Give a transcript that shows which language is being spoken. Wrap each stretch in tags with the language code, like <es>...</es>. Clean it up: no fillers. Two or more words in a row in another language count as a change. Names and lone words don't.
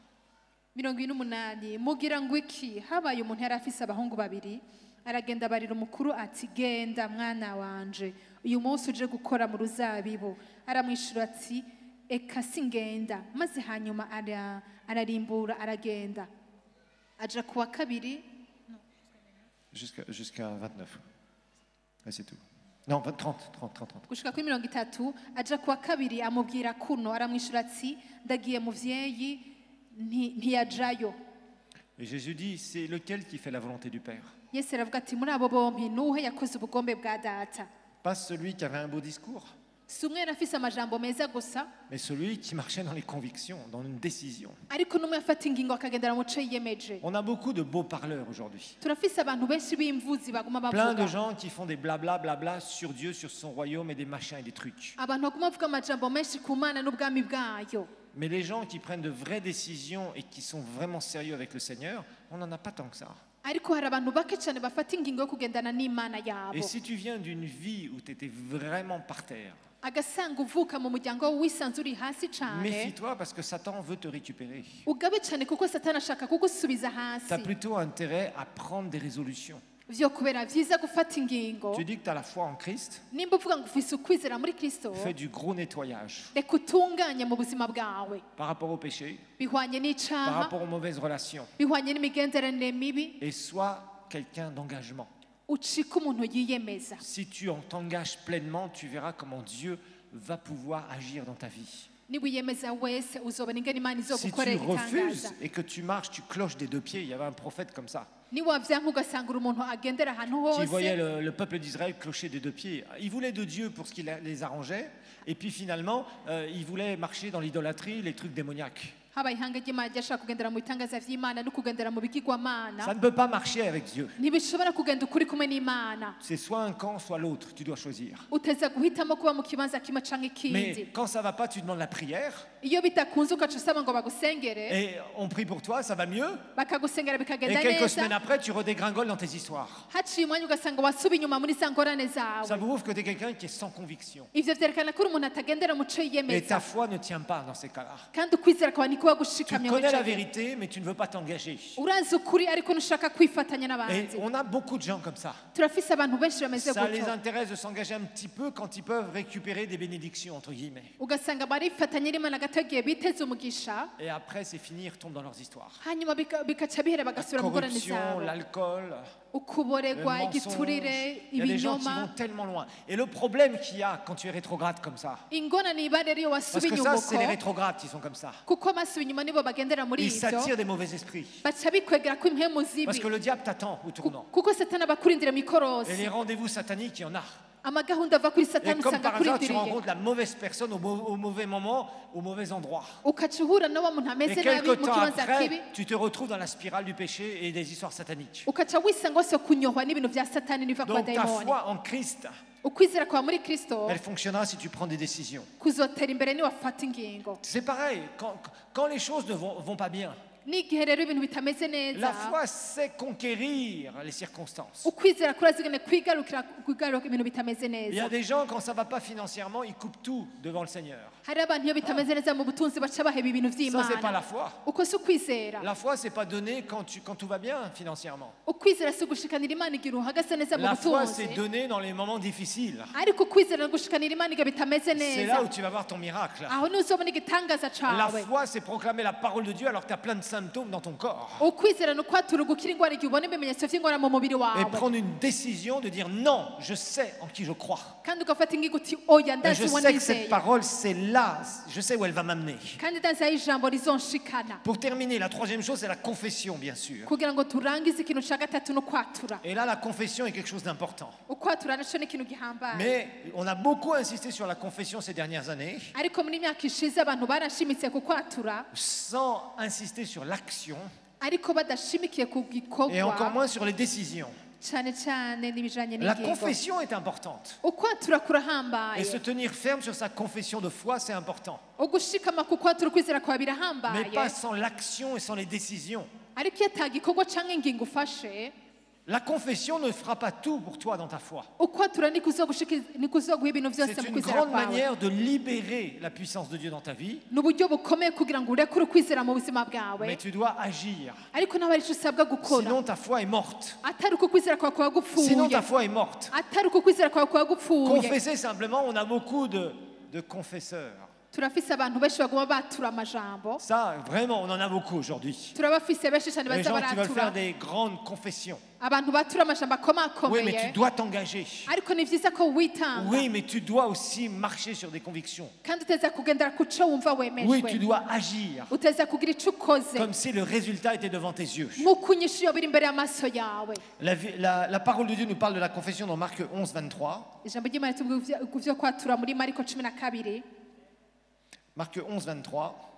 <rn>28. Mugira ngo iki? Habaye umuntu yari afise abahungu babiri, aragenda abarira umukuru ati genda mwana wanje, uyu munsi uje gukora mu ruzabibu. Aramwishura ati eka singenda. Maze hanyuma ararimbura aragenda. Aja kuwa kabiri</rn> <fr>Jusqu'à 29. Et c'est tout. Non, 30.</fr> <rn>gushika kuri 30. Aja kuwa kabiri amubwira kuno, aramwishura ati ndagiye muvyeyi ntiyajayo.</rn> <fr>Et Jésus dit, c'est lequel qui fait la volonté du Père?</fr> <rn>Yesu aravuga ati muri abo bompi nuhe yakoze ubugombe bwa data?</rn> <fr>Pas celui qui avait un beau discours,</fr> <rn>Si umwe yari afise amajambo meza gusa,</rn> <fr>mais celui qui marchait dans les convictions, dans une décision.</fr> <rn>ariko n'umwe afata ingingo akagendera mu co yiyemeje.</rn> <fr>On a beaucoup de beaux parleurs aujourd'hui.</fr> <rn>Turafise abantu benshi b'imvuzi baguma</rn> <fr>Plein de</fr> <rn>bavuga,</rn> <fr>gens qui font des blabla sur Dieu, sur son royaume et des machins et des trucs.</fr> <rn>abantu baguma bavuga amajambo menshi ku Mana n'ubwami bwayo.</rn> <fr>Mais les gens qui prennent de vraies décisions et qui sont vraiment sérieux avec le Seigneur, on n'en a pas tant que ça.</fr> <rn>Ariko hari abantu bake cyane bafata ingingo yo kugendana n'Imana yabo.</rn> <fr>Et si tu viens d'une vie où tu étais vraiment par terre,</fr> <rn>Agasanga uvuka mu muryango wisanze uri hasi cyane,</rn> <fr>méfie-toi parce que Satan veut te récupérer.</fr> <rn>ugabe cyane kuko Satani ashaka kugusubiza</rn> <fr>Tu as</fr> <rn>hasi.</rn> <fr>plutôt intérêt à prendre des résolutions.</fr> <rn>Vyo kubera vyiza gufata ingingo.</rn> <fr>Tu dis que tu as la foi en Christ,</fr> <rn>Nimba uvuga ngo ufise ukwizera muri Kristo,</rn> <fr>fais du gros nettoyage</fr> <rn>reka utunganye mu buzima bwawe,</rn> <fr>par rapport au péché,</fr> <rn>bihwanye</rn> <fr>par</fr> <rn>n'icaha,</rn> <fr>rapport aux mauvaises relations,</fr> <rn>bihwanye n'imigenderanire mibi,</rn> <fr>et sois quelqu'un d'engagement.</fr> <rn>ucike umuntu yiyemeza.</rn> <fr>Si tu t'engages pleinement, tu verras comment Dieu va pouvoir agir dans ta vie.</fr> <rn>Niwiyemeza wese uzobona ingene Imana</rn> <fr>Si tu</fr> <rn>izogukorera</rn> <fr>refuses</fr> <rn>igitangaza.</rn> <fr>et que tu marches, tu cloches des deux pieds. Il y avait un prophète comme ça</fr> <rn>Niwavyanka ugasanga uri umuntu agendera ahantu</rn> <fr>qui voyait</fr> <rn>hose,</rn> <fr>le peuple d'Israël clocher des deux pieds. Il voulait de Dieu pour ce qui les arrangeait, et puis finalement, il voulait marcher dans l'idolâtrie, les trucs démoniaques.</fr> <rn>habaye ihanga ry'Imana ryashaka kugendera mu bitangaza vy'Imana no kugendera mu bigirwamana,</rn> <fr>Ça ne peut pas marcher avec Dieu.</fr> <rn>ntibishobora kugenda ukuri kumwe n'Imana.</rn> <fr>C'est soit un camp, soit l'autre. Tu dois choisir.</fr> <rn>Uteza guhitamo kuba mu kibanza kimwe canke</rn> <fr>Mais</fr> <rn>ikindi.</rn> <fr>quand ça va pas, tu demandes la prière,</fr> <rn>Iyo bitakunze ukaca usaba ngo bagusengere,</rn> <fr>et on prie pour toi, ça va mieux.</fr> <rn>bakagusengera</rn> <fr>Et</fr> <rn>bikagenda</rn> <fr>quelques semaines</fr> <rn>neza,</rn> <fr>après, tu redégringoles dans tes histoires.</fr> <rn>haciye umwanya ugasanga wasuba inyuma muri za ngorane</rn> <fr>Ça</fr> <rn>zawe.</rn> <fr>prouve que tu es quelqu'un qui est sans conviction.</fr> <rn>Ivyo vyerekana ko uri umuntu atagendera mu co</rn> <fr>Et ta</fr> <rn>yiyemeza,</rn> <fr>foi ne tient pas dans ces cas-là.</fr> <rn>kandi ukwizera kwawe nikuba</rn> <fr>Tu</fr> <rn>gushikamye</rn> <fr>connais la</fr> <rn>muri</rn> <fr>vérité, mais tu ne veux pas t'engager.</fr> <rn>urazi ukuri ariko ntushaka kwifatanya</rn> <fr>Et</fr> <rn>n'abandi.</rn> <fr>on a beaucoup de gens comme ça.</fr> <rn>Turafise abantu benshi bameze</rn> <fr>Ça les</fr> <rn>gutyo,</rn> <fr>intéresse de s'engager un petit peu quand ils peuvent récupérer des bénédictions, entre guillemets.</fr> <rn>ugasanga barifatanya n'Imana gatagiye biteze umugisha,</rn> <fr>Et après, c'est fini, ils retombent dans leurs histoires.</fr> <rn>hanyuma bikaca bihera</rn> <fr>La</fr> <rn>bagasubira mu ngorane</rn> <fr>corruption,</fr> <rn>zabo.</rn> <fr>l'alcool, le</fr> <rn>ukuboregwa</rn> <fr>mensonge.</fr> <rn>igiturire</rn> <fr>Il y a des gens qui</fr> <rn>ibinyoma</rn> <fr>vont tellement loin. Et le problème qu'il y a quand tu es rétrograde comme ça,</fr> <rn>ingona niba rero iyo</rn> <fr>parce</fr> <rn>wasubiye</rn> <fr>que ça, c'est les</fr> <rn>inyumuko</rn> <fr>rétrogrades qui sont comme ça.</fr> <rn>kuko abasubiye inyuma nibo bagendera muri</rn> <fr>Ils</fr> <rn>ivyo</rn> <fr>s'attirent des mauvais esprits.</fr> <rn>baca bikwegera ko impwemu</rn> <fr>Parce</fr> <rn>zibi</rn> <fr>que le diable t'attend au tournant.</fr> <rn>kuko satani aba akurindira mu</rn> <fr>Et</fr> <rn>ikorosi</rn> <fr>les rendez-vous sataniques, il y en a.</fr> <rn>amagahunda ava kuri</rn> <fr>Et</fr> <rn>satani</rn> <fr>comme</fr> <rn>usanga</rn> <fr>par hasard, tu</fr> <rn>akurindiriye</rn> <fr>rencontres la mauvaise personne au mauvais moment, au mauvais endroit.</fr> <rn>ukaca uhura na wa muntu</rn> <fr>Et</fr> <rn>ameze nabi</rn> <fr>quelque</fr> <rn>mu</rn> <fr>temps</fr> <rn>kibanza kibi</rn> <fr>après, tu te retrouves dans la spirale du péché et des histoires sataniques.</fr> <rn>ukaca wisanga wose kunyohwa n'ibintu vya satani n'ibiva ku</rn> <fr>Donc ta</fr> <rn>badayimoni</rn> <fr>foi en Christ,</fr> <rn>ukwizera kwawe muri kristo</rn> <fr>elle fonctionnera si tu prends des décisions.</fr> <rn>kuzotera imbere niwafata ingingo</rn> <fr>C'est pareil, quand les choses ne vont pas bien,</fr> <rn>n'igihe rero ibintu bitameze neza</rn> <fr>la foi sait conquérir les circonstances.</fr> <rn>ukwizera kurazigane kwigarukira ibintu bitameze</rn> <fr>Il y a</fr> <rn>neza</rn> <fr>des gens, quand ça ne va pas financièrement, ils coupent tout devant le Seigneur.</fr> <rn>hari abantu iyo bitameze neza mu butunzi baca baheba ibintu</rn> <fr>Ça, c'est pas</fr> <rn>vy'imana</rn> <fr>la foi.</fr> <rn>uko si ukwizera</rn> <fr>La foi, c'est pas donné quand tout va bien financièrement.</fr> <rn>ukwizera si ugushikanira imana igihe uhagaze neza mu</rn> <fr>La foi,</fr> <rn>butunzi</rn> <fr>c'est donné dans les moments difficiles.</fr> <rn>ariko ukwizera ni ugushikanira imana igihe bitameze</rn> <fr>C'est</fr> <rn>neza</rn> <fr>là où tu vas voir ton miracle.</fr> <rn>aho ntuzobona igitangaza</rn> <fr>La</fr> <rn>cawe</rn> <fr>foi, c'est proclamer la parole de Dieu alors que tu as plein de symptômes dans ton corps.</fr> <rn>ukwizera ni ukwatura ugukira ingwara igihe ubona ibimenyetso vy'ingwara mu mubiri</rn> <fr>Et</fr> <rn>wawe</rn> <fr>prendre une décision de dire non, je sais en qui je crois.</fr> <rn>kandi ugafata ingingo uti oya</rn> <fr>Et</fr> <rn>ndazi</rn> <fr>je</fr> <rn>uwo</rn> <fr>sais que cette</fr> <rn>nizeye</rn> <fr>parole, c'est là, je sais où elle va m'amener.</fr> <rn>kandi ndazi aho ijambo rizonshikana</rn> <fr>Pour terminer, la troisième chose, c'est la confession, bien sûr.</fr> <rn>kugira ngo turangize ikintu ca gatatu no kwatura</rn> <fr>Et là, la confession est quelque chose d'important.</fr> <rn>ukwatura naco ni ikintu gihambaye</rn> <fr>Mais on a beaucoup insisté sur la confession ces dernières années,</fr> <rn>ariko muri myaka ishize abantu barashimitse ku kwatura</rn> <fr>sans insister sur l'action</fr> <rn>ariko badashimikiye ku</rn> <fr>et encore</fr> <rn>gikorwa</rn> <fr>moins sur les décisions.</fr> <rn>cyane cyane n'ibijanye</rn> <fr>La</fr> <rn>n'ingingo</rn> <fr>confession est importante.</fr> <rn>ukwatura</rn> <fr>Et</fr> <rn>kurahambaye</rn> <fr>se tenir ferme sur sa confession de foi, c'est important.</fr> <rn>ugushikama ku kwatura ukwizera kwawe</rn> <fr>Mais</fr> <rn>birahambaye</rn> <fr>pas sans l'action et sans les décisions.</fr> <rn>ariko iyo ata gikorwa canke ingingo ufashe</rn> <fr>La confession ne fera pas tout pour toi dans ta foi.</fr> <rn>ukwatura nikuzoguha ibintu vyose</rn> <fr>C'est</fr> <rn>mu</rn> <fr>une</fr> <rn>kwizera</rn> <fr>grande</fr> <rn>kwawe</rn> <fr>manière de libérer la puissance de Dieu dans ta vie,</fr> <rn>ni uburyo bukomeye kugira ngo urekure ukwizera mu buzima bwawe</rn> <fr>mais tu dois agir.</fr> <rn>ariko nawe arico usabwa gukora</rn> <fr>Sinon ta foi est morte.</fr> <rn>atari uko kwizera kwawe kuba</rn> <fr>Sinon</fr> <rn>gupfuye</rn> <fr>ta foi est morte.</fr> <rn>atari uko kwizera kwawe kuba gupfuye</rn> <fr>Confesser simplement, on a beaucoup de confesseurs.</fr> <rn>turafise abantu benshi baguma batura amajambo</rn> <fr>Ça, vraiment, on en a beaucoup aujourd'hui.</fr> <rn>turabafise benshi cyane</rn> <fr>Les</fr> <rn>baza</rn> <fr>gens qui veulent</fr> <rn>baratura</rn> <fr>faire des grandes confessions.</fr> <rn>abantu batura amajambo</rn> <fr>Oui, mais</fr> <rn>akomakomeye</rn> <fr>tu dois t'engager.</fr> <rn>ariko ni vyiza ko witanga</rn> <fr>Oui, mais tu dois aussi marcher sur des convictions.</fr> <rn>kandi uteza kugendera ku co wumva</rn> <fr>Oui, tu</fr> <rn>wemejwe</rn> <fr>dois agir.</fr> <rn>uteza kugira ico ukoze</rn> <fr>Comme si le résultat était devant tes yeux.</fr> <rn>nk'uko inyishu iyo biri imbere y'amaso yawe</rn> <fr>La parole de Dieu nous parle de la confession dans Marc 11, 23.</fr> <rn>ijambo ry'imana tubwira ku vyo kwatura muri mariko 12</rn> <fr>Marc 11, 23</fr>